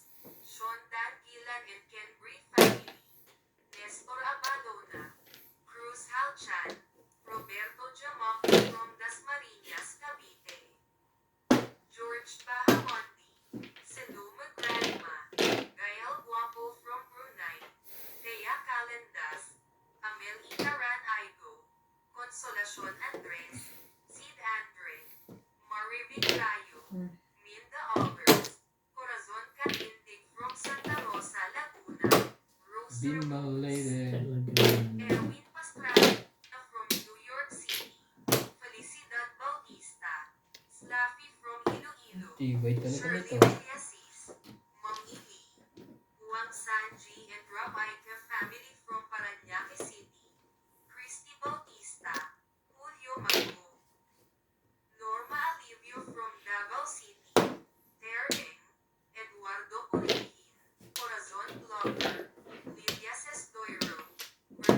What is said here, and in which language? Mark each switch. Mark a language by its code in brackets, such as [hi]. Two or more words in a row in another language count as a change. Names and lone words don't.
[en] Sean Dan Gilan and Ken Bree family, Nestor Abadona, Cruz Halchan, Roberto Jamok from Dasmariñas, Cavite, George Bahamonti, Seluma Grandma, Gael Guapo from Brunei, Thea Calendas, Amel Itaran Aigo, Consolacion Andres, Sid Andre, Marivin Rayo, Minda Augers, Corazon Catindig from Santa Rosa, Laguna, Rose Be my lady. Erwin Pastrana from New York City, Felicidad Bautista, Slaffy from Iloilo, [tl] Tibay talaga Shirley nito. [en] Villasis, Mang Ili, Juan Sanji and Rabaika family from Parañaque City, Christy Bautista, Julio Mago, Norma Alivio from Davao City, Tereng, Eduardo Curihin, Corazon Blogger, Lydia Sestoiro,